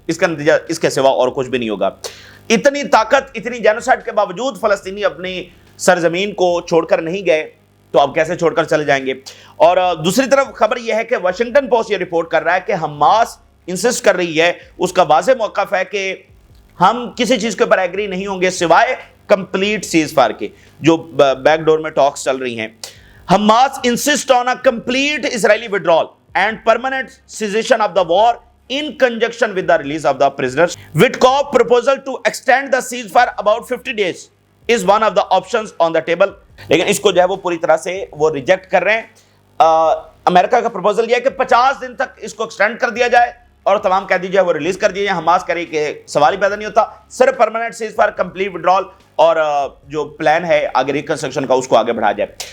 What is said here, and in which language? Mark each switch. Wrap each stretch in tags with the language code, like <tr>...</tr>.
<ur>اس کا نتیجہ اس کے سوا اور کچھ بھی نہیں ہوگا. اتنی طاقت, اتنی جینوسائیڈ کے باوجود فلسطینی اپنی سرزمین کو چھوڑ کر نہیں گئے تو اب کیسے چھوڑ کر چلے جائیں گے. اور دوسری طرف خبر یہ ہے کہ واشنگٹن پوسٹ یہ رپورٹ کر رہا ہے کہ حماس انسسٹ کر رہی ہے, اس کا واضح موقف ہے کہ ہم کسی چیز کے اوپر ایگری نہیں ہوں گے سوائے کمپلیٹ سیز فائر کے جو بیک ڈور میں ٹاکس چل رہی ہیں.</ur> <en>Hamas insist on a complete Israeli withdrawal and permanent cessation of the war in conjunction with the release of the prisoners. Witkoff proposal to extend the ceasefire about 50 days is one of the options on the table.</en> <ur>لیکن اس کو جو ہے وہ پوری طرح سے وہ reject کر رہے ہیں. امریکہ کا پروپوزل یہ ہے کہ 50 دن تک اس کو ایکسٹینڈ کر دیا جائے اور تمام قیدی جو ہے وہ ریلیز کر دیے جائیں. حماس کرے کہ سوال ہی پیدا نہیں ہوتا, صرف permanent cease fire, complete withdrawal اور جو پلان ہے آگے ریکنسٹرکشن کا اس کو آگے بڑھا جائے.</ur>